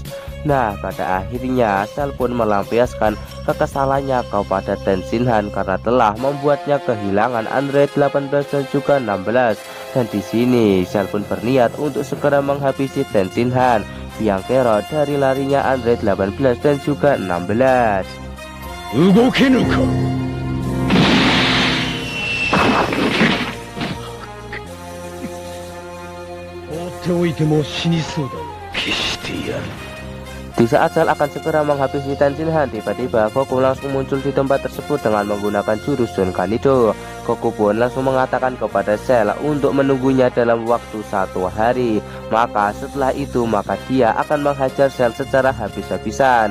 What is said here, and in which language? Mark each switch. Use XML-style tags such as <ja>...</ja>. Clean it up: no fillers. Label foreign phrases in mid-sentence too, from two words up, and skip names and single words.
<id>Nah, pada akhirnya Cell pun melampiaskan kekesalannya kepada Ten Shinhan karena telah membuatnya kehilangan Android 18 dan juga 16. Dan di sini Cell pun berniat untuk segera menghabisi Ten Shinhan yang kerot dari larinya Android 18 dan juga 16.</id> <ja>動けぬか。放っておいても死にそうだ。消してやる。</ja> <id>Di saat Cell akan segera menghabisi Ten Shinhan, tiba-tiba Goku langsung muncul di tempat tersebut dengan menggunakan jurus Sun Kanido. Goku pun langsung mengatakan kepada Cell untuk menunggunya dalam waktu 1 hari. Maka setelah itu dia akan menghajar Cell secara habis-habisan.</id>